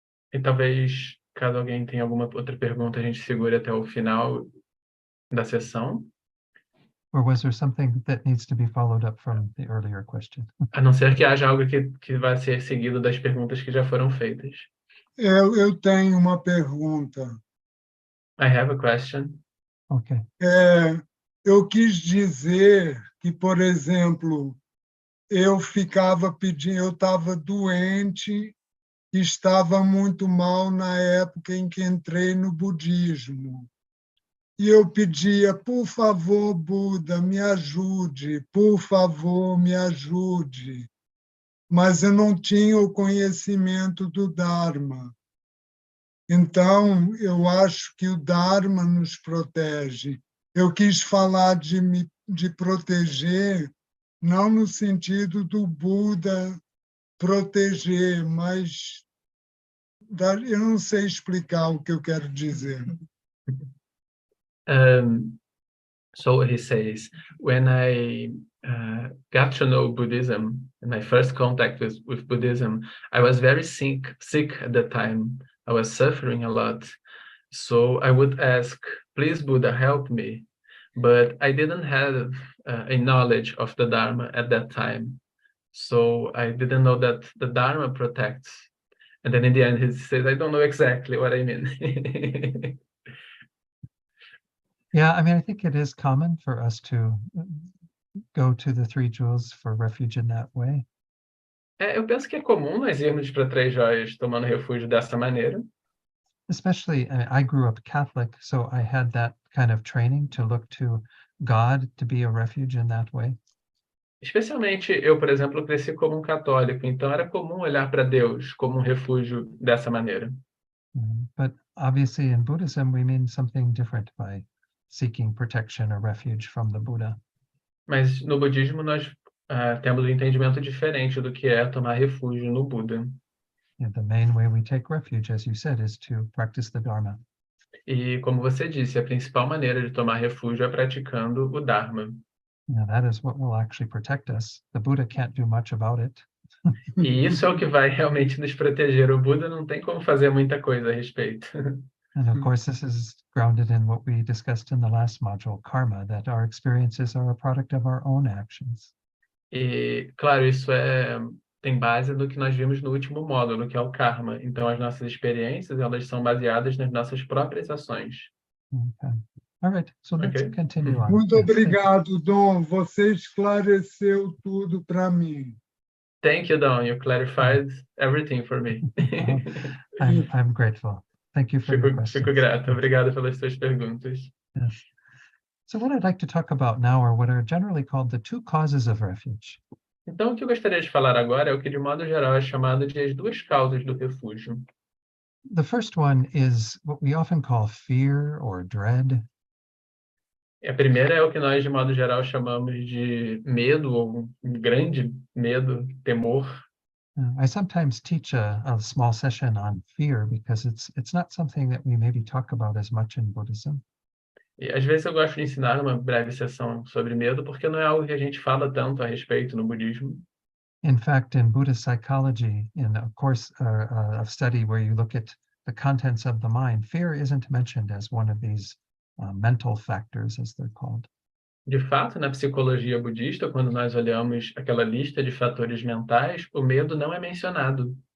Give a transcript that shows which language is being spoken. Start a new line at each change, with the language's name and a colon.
Portuguese: E talvez, caso alguém tenha alguma outra pergunta, a gente segure até o final da sessão.
English: Or was there something that needs to be followed up from the earlier question?
Portuguese: A não ser que haja algo que vai ser seguido das perguntas que já foram feitas. Eu tenho uma pergunta.
English: I have a question. Okay.
Portuguese: Eu quis dizer que, por exemplo, eu ficava pedindo, eu estava doente, estava muito mal na época em que entrei no budismo. E eu pedia, por favor, Buda, me ajude, por favor, me ajude. Mas eu não tinha o conhecimento do Dharma. Então, eu acho que o Dharma nos protege. Eu quis falar de proteger, não no sentido do Buda proteger, mas eu não sei explicar o que eu quero dizer.
English: So he says, when I got to know Buddhism, in my first contact with Buddhism, I was very sick at the time. I was suffering a lot. So I would ask, please, Buddha, help me. But I didn't have a knowledge of the Dharma at that time. So I didn't know that the Dharma protects. And then in the end, he says, I don't know exactly what I mean. Yeah, I mean, I think it is common for us to go to the Three Jewels for refuge in that way.
Portuguese: Eu penso que é comum nós irmos para Três Joias tomando refúgio dessa maneira.
English: Especially, I grew up Catholic, so I had that kind of training to look to God to be a refuge in that way.
Portuguese: Especialmente eu, por exemplo, cresci como um católico, então era comum olhar para Deus como um refúgio dessa maneira.
English: But obviously in Buddhism, we mean something different by seeking protection or refuge from the Buddha.
Portuguese: Mas no budismo nós temos um entendimento diferente do que é tomar refúgio no Buda.
English: Yeah, the main way we take refuge, as you said, is to practice the Dharma.
Portuguese: E como você disse, a principal maneira de tomar refúgio é praticando o Dharma.
English: Now, that is what will actually protect us. The Buddha can't do much about it.
Portuguese: E isso é o que vai realmente nos proteger. O Buda não tem como fazer muita coisa a respeito.
English: And of course, this is grounded in what we discussed in the last module, karma, that our experiences are a product of our own actions.
Portuguese: E, claro, isso tem base no que nós vimos no último módulo, que é o karma. Então, as nossas experiências, elas são baseadas nas nossas próprias ações.
English: Okay. All right, so let's Okay. continue on.
Portuguese: Muito
English: Yes, thank you.
Portuguese: obrigado, Dom. Você esclareceu tudo para mim.
English: Thank you, Don. You clarified everything for me. I'm grateful. Thank you for your questions.
Portuguese: Fico grato. Obrigado pelas suas perguntas. Yes.
English: So what I'd like to talk about now are what are generally called the two causes of refuge.
Portuguese: Então, o que eu gostaria de falar agora é o que, de modo geral, é chamado de as duas causas do refúgio.
English: The first one is what we often call fear or dread.
Portuguese: A primeira é o que nós, de modo geral, chamamos de medo, ou um grande medo, temor.
English: I sometimes teach a small session on fear because it's not something that we maybe talk about as much in Buddhism.
Portuguese: E às vezes eu gosto de ensinar uma breve sessão sobre medo, porque não é algo que a gente fala tanto a respeito no budismo.
English: In fact, in Buddhist psychology, in a course of study where you look at the contents of the mind, fear isn't mentioned as one of these mental factors, as they're called.
Portuguese: De fato, na psicologia budista, quando nós olhamos aquela lista de fatores mentais, o medo não é mencionado.